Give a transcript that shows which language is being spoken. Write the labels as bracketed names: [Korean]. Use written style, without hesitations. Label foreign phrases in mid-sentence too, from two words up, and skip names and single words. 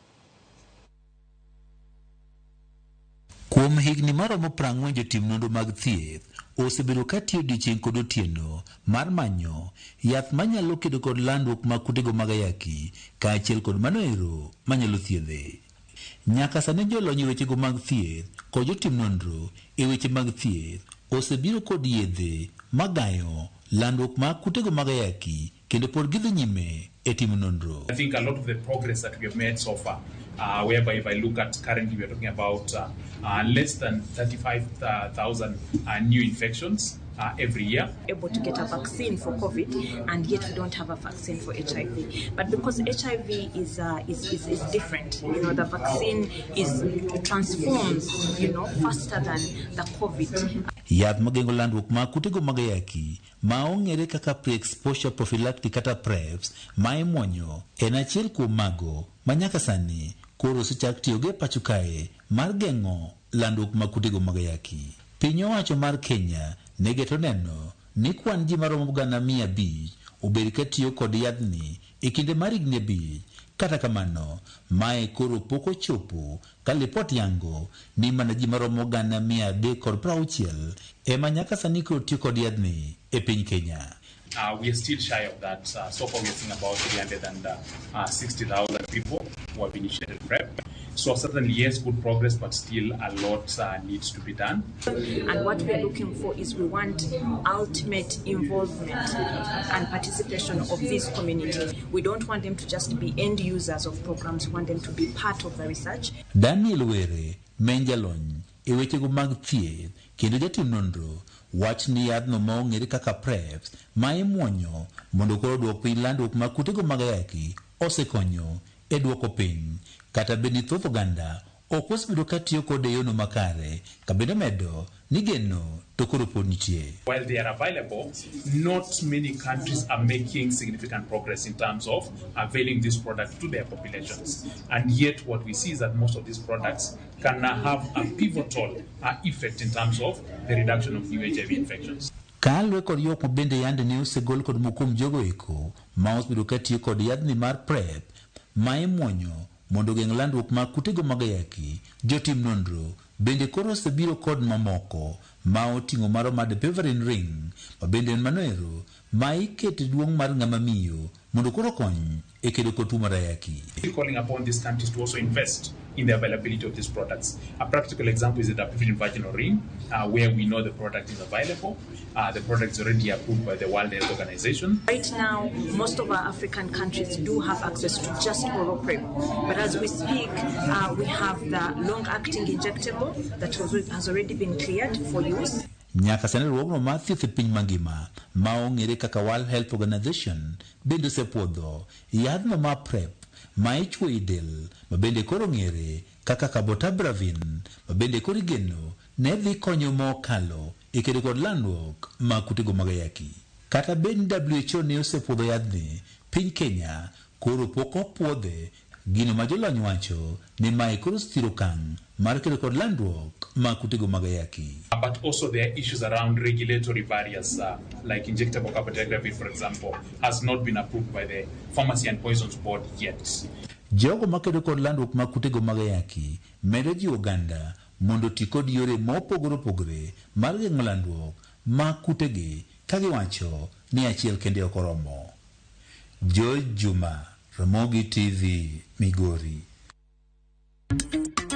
[Luo (Kenya and Tanzania)] Kuom higni maromo 40 jotim nonro mag thieth osebedo ka tiyo odiechieng' kod otieno mar manyo yath manyalo kedo kod landruok mag kutego mag ayaki kaachiel kod mano ero manyalo thiedhe. Nyaka sani jolony e wechego mag thieth kod jotim nonro e weche mag thieth osebiro kod yedhe magayo landruok mag kutego mag ayaki kendo pod gidhi nyime e timo nonro. [English] I think a lot of the progress that we have made so far, whereby if I look at currently we are talking about less than 35,000 new infections every year. Able to get a vaccine for COVID, and yet we don't have a vaccine for HIV. But because HIV is different, the vaccine transforms, faster than the COVID. [Luo (Kenya and Tanzania)] Yath magengo landruok mag kutego mag ayaki ma ong'ere kaka [English] pre-exposure prophylactic [Luo (Kenya and Tanzania)] kata PrePs ma imuonyo en achiel kuom mago ma nyaka sani koro osechak tiyogo e pacho kae mar geng'o landruok mag kutego mag ayaki. Piny owacho mar Kenya negeto neno ni kwan ji maromo 500 obed ka tiyo kod yadhni e kinde mar higni 5. Kata kamano, mae koro pok ochopo ka lipot yango ni mana ji maromo 360 ema nyaka sani koro tiyo kod yadhni e piny Kenya. [English] We are still shy of that. So far we are seeing about 360,000 people who have initiated PreP. So certainly yes, good progress, but still a lot needs to be done. And what we are looking for is we want ultimate involvement and participation of this community. We don't want them to just be end users of programs. We want them to be part of the research. [Luo (Kenya and Tanzania)] Daniel Were, menjalony e wechego mag thieth kendo jatim nonro wach ni yadhno ma ong'ere kaka PrePs ma imuonyo mondo koro duok piny landruok mag kutego mag ayaki osekonyo e duoko piny kata bed ni thoth oganda ok osebedo ka tiyo kod yono makare ka bende medo ni geno to koro pod nitie. [English] While they are available, not many countries are making significant progress in terms of availing this product to their populations. And yet what we see is that most of these products can have a pivotal effect in terms of the reduction of new HIV infections. [Luo (Kenya and Tanzania)] Kalwe kod yok mabende yande ne osegol kod mokum jogo eko ma osebedo ka tiyo kod yadhni mar PreP ma imuonyo mondo geng' landruok mag kutego mag ayaki. Jotim nonro bende koro osebiro kod mamoko ma oting'o maro mad Peverin ring ma bende en manoero ma ikete duong' mar ng'ama miyo mondo koro kony e kedo kod tuo mar ayaki. [English] Calling upon these countries to also invest in the availability of these products. A practical example is the Peverin vaginal ring, where we know the product is available. The product is already approved by the World Health Organization. Right now, most of our African countries do have access to just oral PreP. But as we speak, we have the long-acting injectable that has already been cleared for use. [Luo (Kenya and Tanzania)] Nyaka sani ruogno mar thieth e piny mangima ma ong'ere kaka World Health Organization bende osepuodho yadhno ma PreP ma ichwo i del ma bende koro ng'ere kaka cabotabravin ma bende koro igeno ne dhi konyo mokalo e kedo kod landruok mag kutego mag ayaki. Kata bed ni WHO ne osepuodho yadhni, piny Kenya koro pok opuodhe. Gino ma jolony wacho ni mae koro siro kang' mar kedo kod landruok mag kutego mag ayaki. [English] But also there are issues around regulatory barriers, like injectable cabotegravir, for example, has not been approved by the Pharmacy and Poisons Board yet. [Luo (Kenya and Tanzania)] Jogo makedo kod landruok mag kutego mag ayaki medo ji oganda mondo ti kod yore mopogore opogore mar geng'o landruok mag kutegi ka giwacho ni achiel kende ok oromo. George Juma, Ramogi TV, Migori.